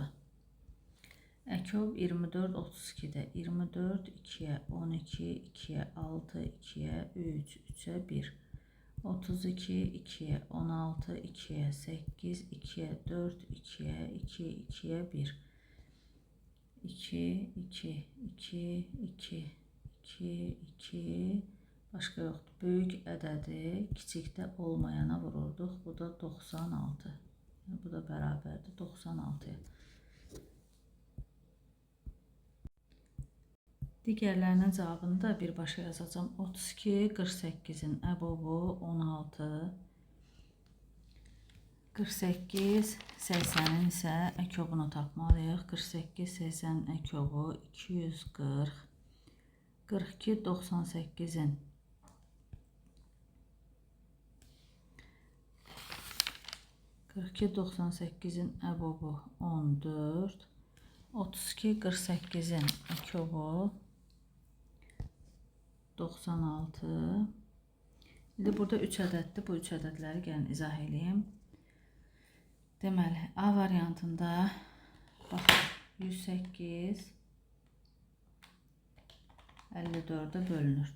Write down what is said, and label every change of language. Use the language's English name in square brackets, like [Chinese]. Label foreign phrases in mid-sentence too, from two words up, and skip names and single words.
[Azerbaijani] Əkov 24 32-də 24 2-yə 12 2-yə 6 2-yə 3 3-ə 1 32 2-yə 16 2-yə 8 2-yə 4 2-yə 2 2-yə 1 2 2 2 2 2 2 başqa yoxdur. Böyük ədədi kiçikdə olmayana vururduq. Bu da 96. Bu da bərabərdir 96-ya. Digərlərinin cavabını da birbaşa yazacağım. 32 48-in əbobu 16. 48 80-in isə əkobunu tapmalıyıq. 48 80-in əkobu 240. 42 98-in 42 98-in əbobu 14. 32 48-in əkobu 96. İndi burada 3 ədəddir. Bu 3 ədədləri gəlin izah edeyim. Deməli, A variantında baxın 108 54-ə bölünür.